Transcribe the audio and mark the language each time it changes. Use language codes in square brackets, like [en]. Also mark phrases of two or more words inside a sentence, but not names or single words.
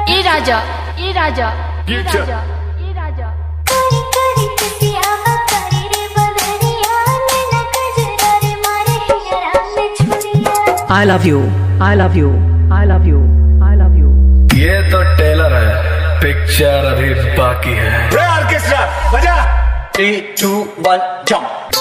[hi] राजा ए राजा ए राजा ए राजा [en] I love you, I love you, I love you, I love you. [hi] ये तो टेलर है, पिक्चर अभी बाकी है। ऑर्केस्ट्रा बजा 3, 2, 1 जंप।